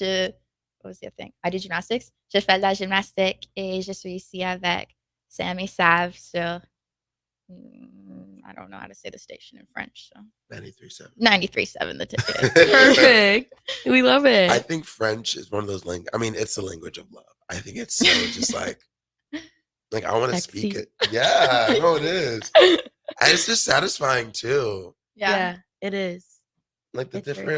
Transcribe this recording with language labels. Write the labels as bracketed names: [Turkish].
[English] What was the other thing? I do gymnastics. [French] Je fais de la gymnastique et je suis ici avec Sam and Sav sur [English] I don't know how to say the station in French. So 93.7. 93.7 The Ticket. Perfect. We love it. I think French is one of those it's the language of love. I think it's so just like I want to speak it. Yeah, no, it is. And it's just satisfying too. Yeah, it is. Like the It's different